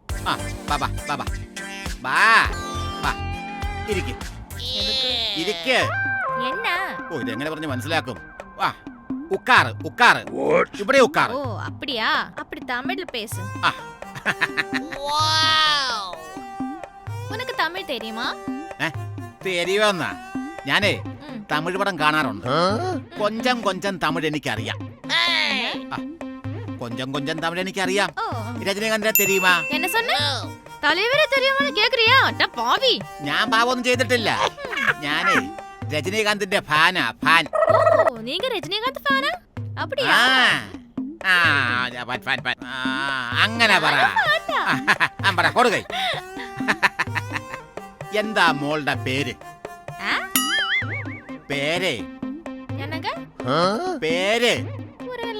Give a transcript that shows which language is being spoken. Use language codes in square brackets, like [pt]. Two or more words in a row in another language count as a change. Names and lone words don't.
[ml] ബാ ബാ ബാ ബാ ബാ ബാ ഇരിക്ക് ഇരിക്ക്. [ta] என்ன [ml] ഓ ഇതെങ്ങനെ പറഞ്ഞ് മനസ്സിലാക്കും? [ta] வா உக்காரு உக்காரு [ml] ഇവിടെ ഉക്കാറ്. [ta] ஓ அப்படியா அப்படி தமிழ்ல பேசு [ml] ആ [ta] உனக்கு தமிழ் தெரியுமா [ml] തെരിയോന്നാ? ഞാനേ തമിഴ് പടം കാണാറുണ്ട്. [ta] கொஞ்சம் கொஞ்சம் தமிழ் [ml] എനിക്കറിയാം. [ta] கொஞ்சம் கொஞ்சம் தமிழ் [ml] എനിക്കറിയാം. [ta] ஓ [ml] രജനീകാന്തിനെ തെരിയുമാ? [ta] என்ன சொன்ன தலைவரே தெரியுமான்னு கேக்குறியா அட பாவி [ml] ഞാൻ പാവൊന്നും ചെയ്തിട്ടില്ല. ഞാനേ രജനീകാന്തിന്റെ ഫാനാ ഫാൻ. [ta] ஓ நீங்க ரஜினிகாந்த் ஃபேனா அப்படியா [ml] അങ്ങനെ പറ പറ കൊടുകൈ. എന്താ മോളുടെ പേര്? പേര് [ta] என்னங்க [ml] പേര് [ta] புரியல